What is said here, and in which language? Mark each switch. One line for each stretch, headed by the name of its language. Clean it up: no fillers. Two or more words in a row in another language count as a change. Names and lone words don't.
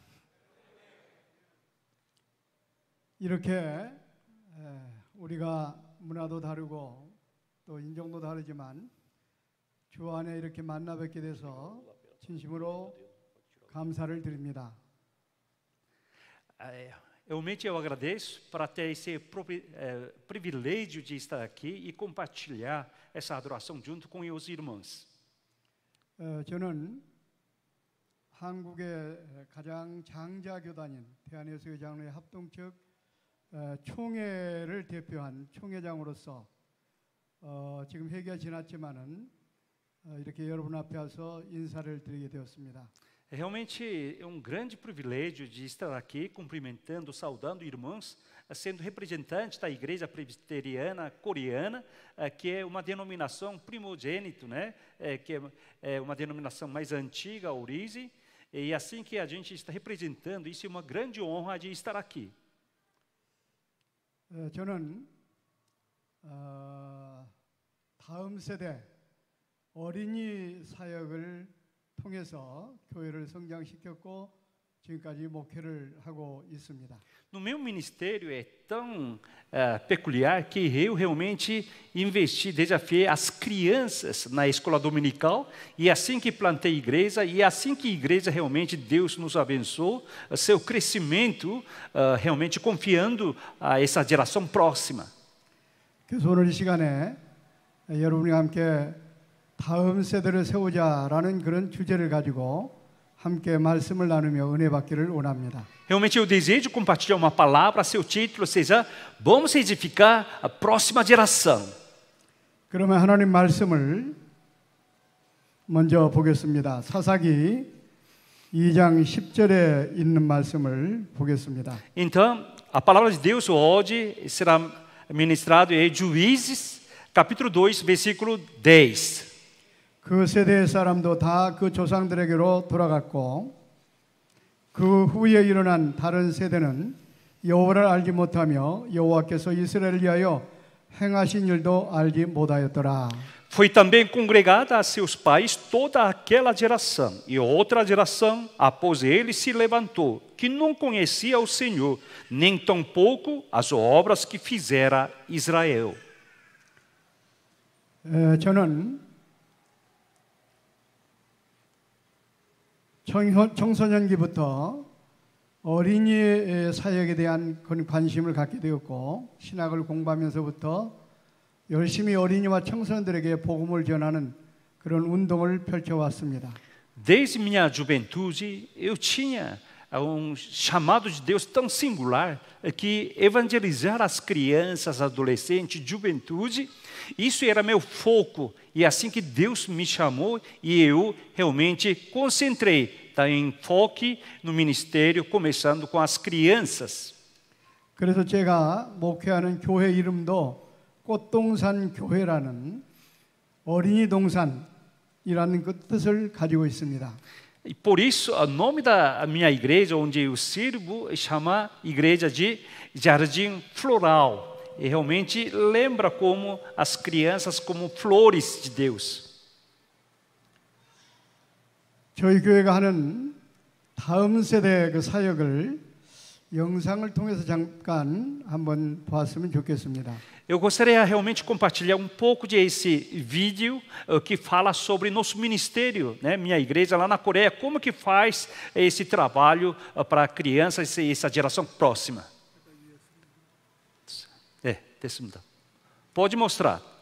Korean: 이렇게 우리가 문화도 다르고 또 인종도 다르지만 주 안에 이렇게 만나 뵙게 돼서 진심으로 감사를 드립니다.
Portuguese: Realmente eu agradeço para ter esse privilégio de estar aqui e compartilhar essa adoração junto com os irmãos.
Korean: 저는 한국의 가장 장자 교단인 대한예수의 장로회 합동측 총회를 대표한 총회장으로서 지금 회기가 지났지만은 이렇게 여러분 앞에 와서 인사를 드리게 되었습니다.
Portuguese: Realmente é grande privilégio de estar aqui cumprimentando, saudando irmãos, sendo representante da Igreja Presbiteriana Coreana, que é uma denominação primogênito, né? Que é uma denominação mais antiga, a origem, e assim que a gente está representando, isso é uma grande honra de estar aqui.
Korean: 저는 다음 세대 어린이 사역을 통해서 교회를 성장시켰고 지금까지 목회를 하고 있습니다.
Portuguese: No meu ministério é tão peculiar que eu realmente investi, desafiei as crianças na escola dominical e assim que plantei igreja e assim que igreja realmente Deus nos abençoou, seu crescimento realmente confiando a essa geração próxima.
Korean: 그래서 오늘 이 시간에 여러분과 함께 다음 세대를 세우자라는 그런 주제를 가지고 함께 말씀을 나누며 은혜 받기를 원합니다.
Portuguese: Realmente eu desejo compartilhar uma palavra, seu título seja Vamos edificar a próxima geração.
Korean: 그러면 하나님 말씀을 먼저 보겠습니다. 사사기 2장 10절에 있는 말씀을 보겠습니다.
Portuguese: Então, a palavra de Deus hoje será ministrado em Juízes, capítulo 2, versículo 10.
Korean: 그 세대의 사람도 다 그 조상들에게로 돌아갔고 그 후에 일어난 다른 세대는 여호와를 알지 못하며 여호와께서 이스라엘을 위하여 행하신 일도 알지 못하였더라.
Portuguese: Foi também congregada a seus pais toda aquela geração, e outra geração após ele se levantou, que não conhecia o Senhor, nem tampouco as obras que fizera Israel.
Korean: 저는 청소년기부터 어린이 사역에 대한 관심을 갖게 되었고 신학을 공부하면서부터 열심히 어린이와 청소년들에게 복음을 전하는 그런 운동을 펼쳐왔습니다.
Portuguese: Desde minha juventude eu tinha chamado de Deus tão singular que evangelizar as crianças, adolescentes, juventude, isso era meu foco. E assim que Deus me chamou e eu realmente concentrei, enfoque no ministério, começando com as crianças.
Korean: 그래서 제가 목회하는 교회 이름도 꽃동산 교회라는 어린이 동산이라는 그 뜻을 가지고 있습니다.
Portuguese: E por isso, o nome da minha igreja, onde eu sirvo, chama Igreja de Jardim Floral. E realmente lembra como as crianças como flores de Deus.
Korean: 저희 교회가 하는 다음 세대 그 사역을 영상을 통해서 잠깐 한번 봤으면 좋겠습니다.
Portuguese: Eu gostaria realmente de compartilhar pouco desse vídeo que fala sobre nosso ministério, né? Minha igreja lá na Coreia, como que faz esse trabalho para crianças e essa geração próxima. 됐습니다. Pode mostrar.